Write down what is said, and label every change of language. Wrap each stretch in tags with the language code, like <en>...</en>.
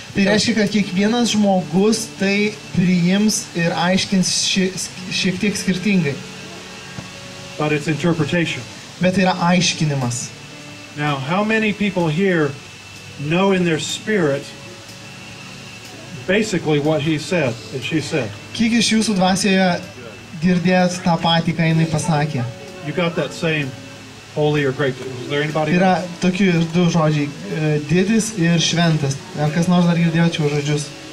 <lt>Tai reiškia, kad kiekvienas žmogus tai priims ir aiškins šiek tiek skirtingai.</lt> <en>But it's interpretation.</en> <lt>Bet tai yra aiškinimas.</lt> <en>Now, how many people here know in their spirit basically what he said and she said?</en> <lt>Kiek iš jūsų dvasioje girdėjot tą patį, ką jinai pasakė?</lt> <en>You got that same holy or great. Was there anybody?</en> <lt>Tai yra tokių ir du žodžiai, didis ir šventas. Ar kas nors dar girdėjo čia žodžius?</lt>